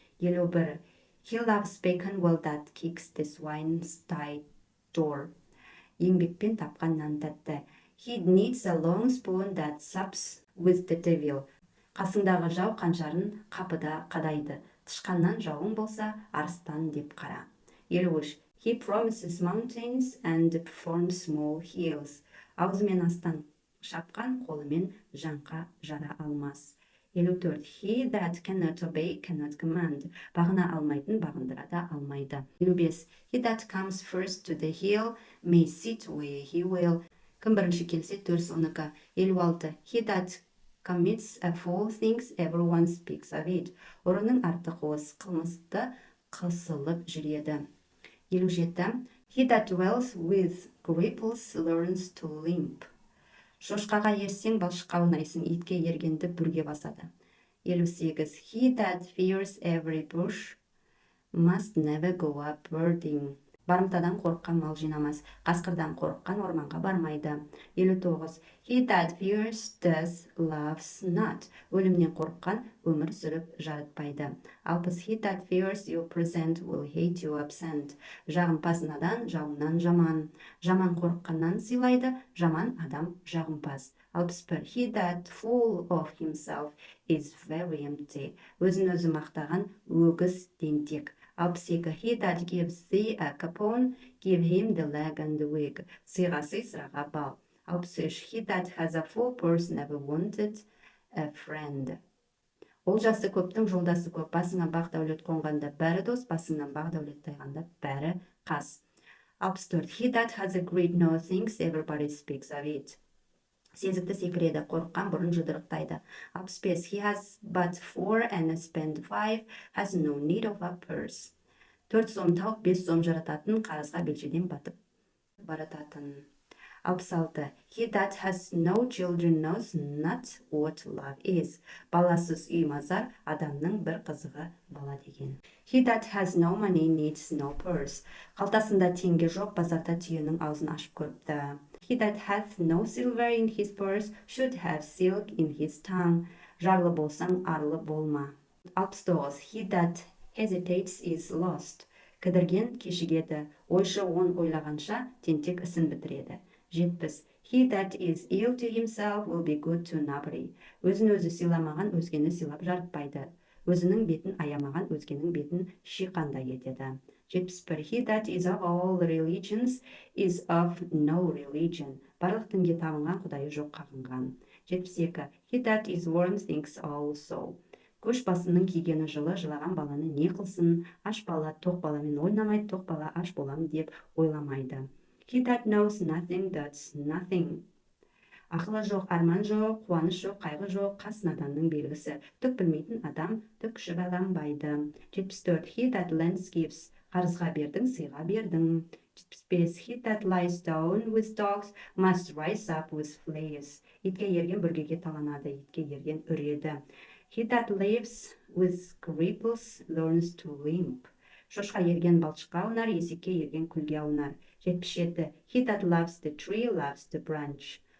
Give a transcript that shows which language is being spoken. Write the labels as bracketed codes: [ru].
[en] 51. He loves bacon well that kicks the swine's tight door. [kk] Еңбекпен тапқан нан тәтті. [en] He needs a long spoon that sups with the devil. [kk] Қасыңдағы жау қанжарын қапыда қадайды. Тышқаннан жауың болса, арыстан деп қара. [en] 53. He promises mountains and performs small hills. [kk] Аузымен астан шапқан, қолымен жанқа жара алмас. [en] 54. He that cannot obey cannot command. [kk] Бағына алмайтын бағындыра да алмайды. [en] 55. He that comes first to the hill may sit where he will. [kk] Кім бірінші келсе, төрс оныкі. 56. [en] He that commits a foul things everyone speaks of it. [kk] Ұрының артық ос, қылмысты қысылып жүреді. [en] 57. He that dwells with cripples learns to limp. [kk] Шошқаға ерсең, балшыққа ұнайсың, итке ергенді бүрге басады. [en] 58. He that fears every bush must never go up birding. [kk] Барымтадан қорыққан мал жинамас, қасқырдан қорыққан орманға бармайды. [en] 59. He that fears death loves not. [kk] Өлімнен қорыққан өмір сүріп жарытпайды. [en] 60. He that fears your present will hate you absent. [kk] Жағымпазынадан жауыңнан жаман. Жаман қорыққаннан сыйлайды, жаман адам жағымпаз. [en] 61. He that full of himself is very empty. [kk] Өзін өзі мақтаған өгіз тентек. [en] 62. He that gives thee a capon, give him the leg and the wig. [kk] Сыйға сый, сыраға бал. 63. [en] He that has a full purse never wanted a friend. [kk] Олжасы көптің жолдасы көп. Басыңа бақ дәулет қонғанда бәрі дос, басыңнан бақ дәулет тайғанда бәрі қас. [en] 64. He that has a great know thinks everybody speaks of it. [kk] Сезікті секіреді, қорыққан бұрын жұдырықтайды. [en] 65. He has but 4 and spend 5, has no need of a purse. [kk] 4 сом тауып 5 сом жарататын, қарызға белшеден батып барататын. [en] 66. He that has no children knows not what love is. [kk] Баласыз үй мазар, адамның бір қызығы бала деген. [en] He that has no money needs no purse. [kk] Қалтасында теңге жоқ, базарда түйенің аузын ашып көріпті. [en] He that hath no silver in his purse should have silk in his tongue. [kk] Жарлы болсаң, арлы болма. 69. [en] He that hesitates is lost. [kk] Кідірген кешігеді, ойшы он ойлағанша тентек ісін бітіреді. [en] 70. He that is ill to himself will be good to nobody. [kk] Өзін өзі сыйламаған өзгені сыйлап жарытпайды. Өзінің бетін аямаған өзгенің бетін шиқандай етеді. [en] 71. He that is of all religions is of no religion. [kk] Барлық дінге табынған, Құдайы жоқ қағынған. [en] 72. He that is warm thinks also. [kk] Көш басының кигені жылы, жылаған баланы не қылсын? Аш бала тоқ баламен ойнамайды, тоқ бала аш болам деп ойламайды. [en] He that knows nothing does nothing. [kk] Ақылы жоқ, арман жоқ, қуаныш жоқ, қайғы жоқ, қас наданның белгісі. Түк білмейтін адам түк шүбәланбайды. 74. [en] He that lends gives. [kk] Қарызға бердің, сыйға бердің. [en] 75. He that lies down with dogs must rise up with fleas. [kk] Итке ерген бүргеге таланады, итке ерген үреді. [en] He that lives with cripples learns to limp. [kk] Шошқа ерген балшыққа аунар, есекке ерген күлге аунар. [en] 77. He that loves the tree loves the branch.